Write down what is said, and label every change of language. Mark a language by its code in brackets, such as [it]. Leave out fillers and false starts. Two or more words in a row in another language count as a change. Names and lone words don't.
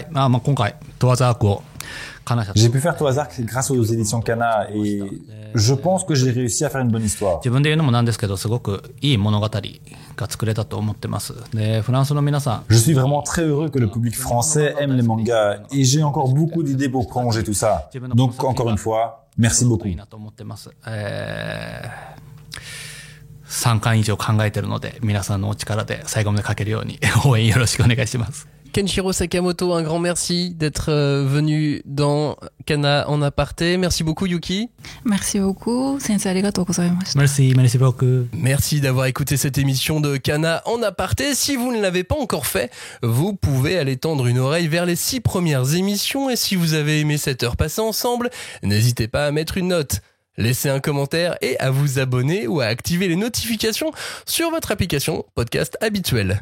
[fr] J'ai pu faire Toazark grâce aux éditions Kana et je pense que j'ai réussi à faire une bonne histoire. Je suis vraiment très heureux que le public français aime les mangas et j'ai encore beaucoup d'idées pour prolonger tout ça. Donc encore une fois, merci beaucoup. [ja] 3 巻以上考えてるので、皆さんのお力で最後まで書けるように応援よろしくお願いします。 [fr] Kenshiro Sakamoto, un grand merci d'être venu dans Kana en aparté. Merci beaucoup Yuki. Merci beaucoup. [ja] 先生、ありがとうございました. [fr] Merci beaucoup. Merci d'avoir écouté cette émission de Kana en aparté. Si vous ne l'avez pas encore fait, vous pouvez aller tendre une oreille vers les 6 premières émissions. Et si vous avez aimé cette heure passée ensemble, n'hésitez pas à mettre une note. Laissez un commentaire et à vous abonner ou à activer les notifications sur votre application podcast habituelle.